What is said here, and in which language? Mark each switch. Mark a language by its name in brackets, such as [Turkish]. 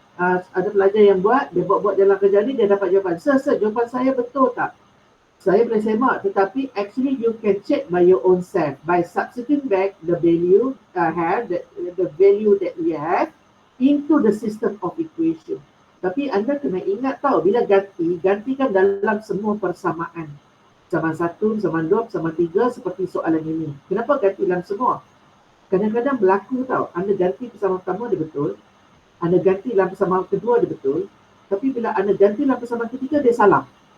[Malay] Ada pelajar yang buat, dia buat dalam kerja ni, dia dapat jawapan. Sir, jawapan saya betul tak? Saya boleh semak, tetapi [English] actually you can check by your own self by substituting back the value the value that we have into the system of equation. [Malay] Tapi anda kena ingat tau, bila gantikan dalam semua persamaan. Sama 1, sama 2, sama 3 seperti soalan ini. Kenapa ganti dalam semua? Kadang-kadang berlaku tau, anda ganti persamaan pertama dia betul, anda ganti dalam persamaan kedua dia betul, tapi bila anda ganti dalam persamaan ketiga dia salah.